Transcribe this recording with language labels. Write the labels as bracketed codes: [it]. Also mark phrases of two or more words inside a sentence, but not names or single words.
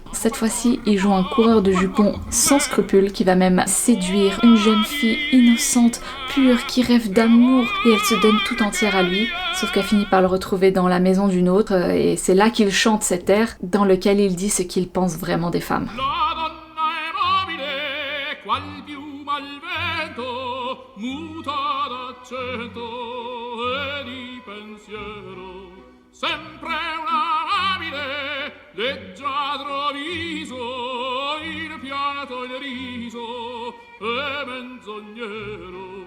[fr] Cette fois-ci, il joue un coureur de jupons sans scrupules qui va même séduire une jeune fille innocente, pure, qui rêve d'amour, et elle se donne tout entière à lui. Sauf qu'elle finit par le retrouver dans la maison d'une autre, et c'est là qu'il chante cet air dans lequel il dit ce qu'il pense vraiment des femmes. [it] Muta d'accento e di pensiero, sempre una amabile, leggiadro viso, il pianto il riso e menzognero.